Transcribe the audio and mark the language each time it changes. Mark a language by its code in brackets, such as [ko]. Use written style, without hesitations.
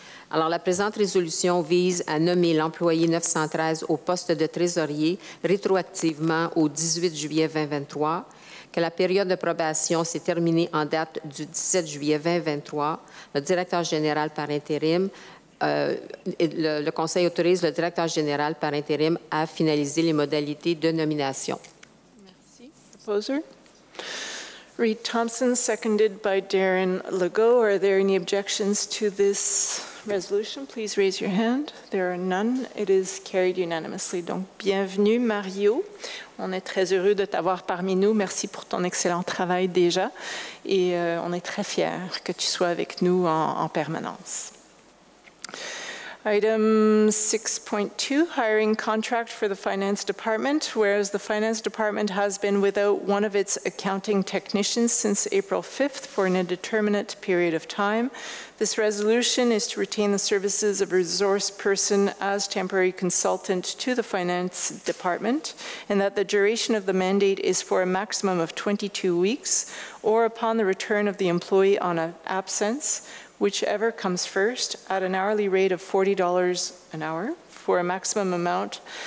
[fr] Alors, la présente résolution vise à nommer l'employé 913 au poste de trésorier rétroactivement au 18 juillet 2023, que la période de probation s'est terminée en date du 17 juillet 2023. Le directeur général par intérim, le Conseil autorise le directeur général par intérim à finaliser les modalités de nomination. Merci. Proposer. [en] Reed Thompson, seconded by Darren Legault. Are there any objections to this resolution? Please raise your hand. There are none. It is carried unanimously. [fr] Donc, bienvenue, Mario. On est très heureux de t'avoir parmi nous. Merci pour ton excellent travail déjà. Et on est très fiers que tu sois avec nous en permanence. [en] Item 6.2, hiring contract for the Finance Department. Whereas the Finance Department has been without one of its accounting technicians since April 5th for an indeterminate period of time, this resolution is to retain the services of a resource person as temporary consultant to the Finance Department, and that the duration of the mandate is for a maximum of 22 weeks, or upon the return of the employee on an absence, whichever comes first, at an hourly rate of $40 an hour for a maximum amount